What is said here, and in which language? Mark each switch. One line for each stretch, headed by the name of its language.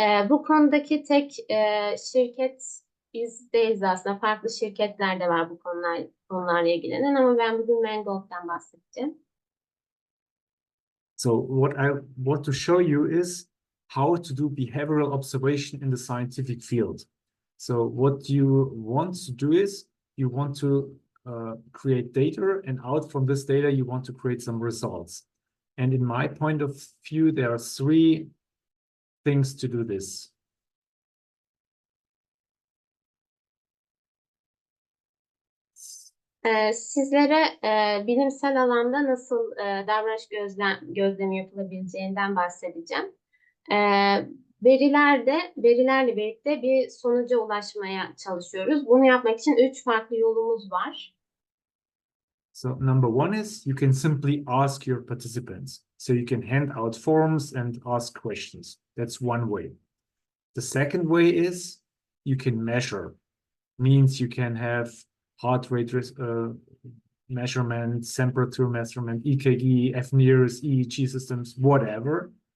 Turkish: Bu konudaki tek şirket biz değiliz aslında. Farklı şirketler de var bu konularla ilgilenen ama ben bugün Mangold'dan bahsedeceğim.
English: So what I want to show you is how to do behavioral observation in the scientific field. So what you want to do is you want to create data, and out from this data you want to create some results. And in my point of view, there are 3 things to do this.
Turkish: Sizlere bilimsel alanda nasıl davranış gözlemi yapılabileceğinden bahsedeceğim. verilerle birlikte bir sonuca ulaşmaya çalışıyoruz. Bunu yapmak için 3 farklı yolumuz var.
English: So number one is you can simply ask your participants. So you can hand out forms and ask questions. That's one way. The second way is you can measure. Means you can have heart rate measurement, temperature measurement, EKG, FNIRS, EEG systems, whatever.